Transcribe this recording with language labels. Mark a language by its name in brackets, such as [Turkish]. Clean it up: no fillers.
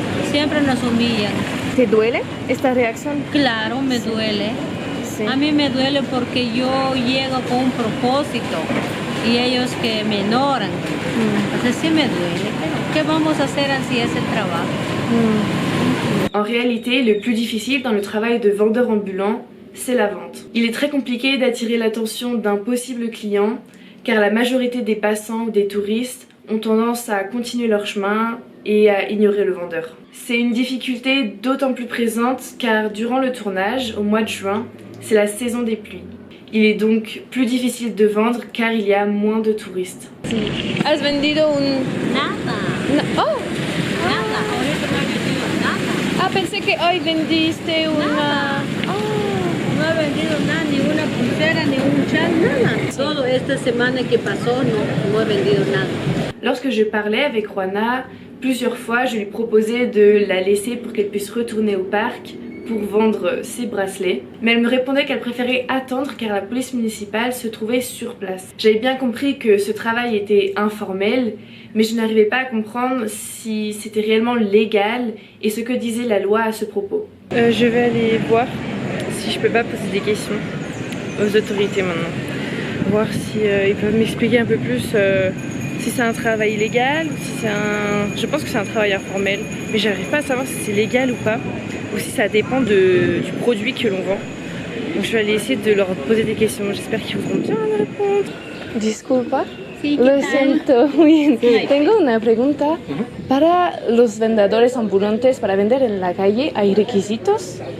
[Spanish] Siempre nos humillan. ¿Te duele esta reacción? Claro, me duele. Sí. A mí me duele porque yo llego con un propósito y ellos que me ignoran. Entonces sí me duele, pero ¿qué vamos a hacer así es el trabajo? [French] En réalité, le plus difficile dans le travail de vendeur ambulant, c'est la vente. Il est très compliqué d'attirer l'attention d'un possible client car la majorité des passants ou des touristes ont tendance à continuer leur chemin et à ignorer le vendeur. C'est une difficulté d'autant plus présente car durant le tournage, au mois de juin, c'est la saison des pluies. Il est donc plus difficile de vendre car il y a moins de touristes. [Spanish] ¿Has vendido un...? Nada, Oh, nada, ahorita no he vendido nada. pensé que hoy vendiste una... No he vendido nada, ni una pulsera, ni un chal, nada. Solo esta semana que pasó no he vendido nada. [French] Lorsque je parlais avec Juana, plusieurs fois je lui proposais de la laisser pour qu'elle puisse retourner au parc pour vendre ses bracelets, mais elle me répondait qu'elle préférait attendre car la police municipale se trouvait sur place. J'avais bien compris que ce travail était informel, mais je n'arrivais pas à comprendre si c'était réellement légal et ce que disait la loi à ce propos. Je vais aller voir si je peux pas poser des questions aux autorités maintenant. Voir si ils peuvent m'expliquer un peu plus si c'est un travail légal ou si c'est un... Je pense que c'est un travail informel, mais j'arrive pas à savoir si c'est légal ou pas, ou si ça dépend du produit que l'on vend. Donc je vais aller essayer de leur poser des questions. J'espère qu'ils voudront bien me répondre. [Spanish] Disculpa. Sí, Lo siento, muy bien. Tengo una pregunta. Para los vendedores ambulantes, para vender en la calle, ¿hay requisitos?